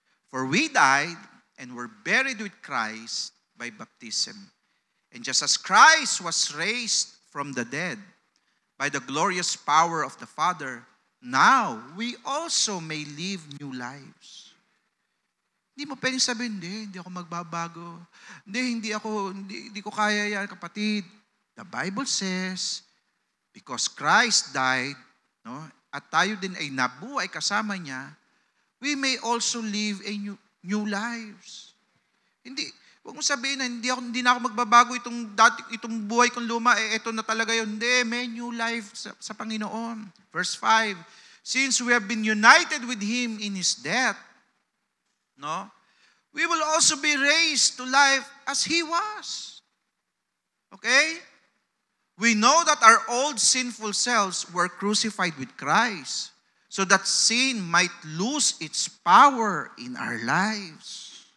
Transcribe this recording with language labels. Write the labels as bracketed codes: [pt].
[en] For we died and were buried with Christ by baptism. And just as Christ was raised from the dead by the glorious power of the Father, now we also may live new lives. [tl] Hindi mo pwedeng sabihin, hindi ako magbabago. Hindi ko kaya yan, kapatid. [en] The Bible says, because Christ died, no, [tl] at tayo din ay nabuhay kasama niya, [en] we may also live a new lives. [tl] Huwag mo sabihin na hindi na ako magbabago itong buhay kong luma, ito na talaga yun. Hindi, may new life sa Panginoon. [en] Verse 5, since we have been united with Him in His death, no, we will also be raised to life as He was. Okay? We know that our old sinful selves were crucified with Christ so that sin might lose its power in our lives.